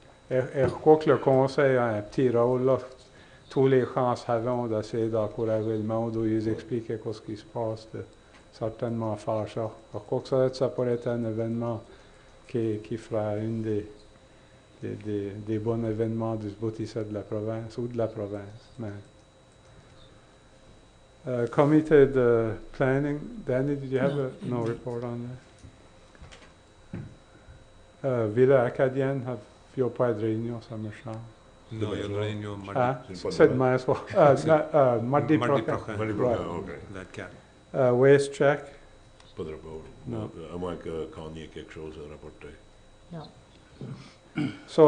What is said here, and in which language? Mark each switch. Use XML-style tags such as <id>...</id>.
<fr>Et je crois que le Conseil a un petit rôle là. Tous les gens savent d'essayer d'encourager le monde ou ils expliquer ce qui se passe, de certainement faire ça. Je crois que ça pourrait être un événement qui fera une des bons événements du boutisseur de la province ou de la province. Mais, comité de planning,</fr> <en>Danny, did you have no report on that?</en> <fr>Villa acadienne, il n'y a pas de réunion, ça me change. Non, il y a une réunion mardi. C'est demain soir. Mardi prochain. Mardi prochain, OK. Waste check? Pas de rapport. Non. À moins qu'on ait quelque chose à rapporter. Non.</fr>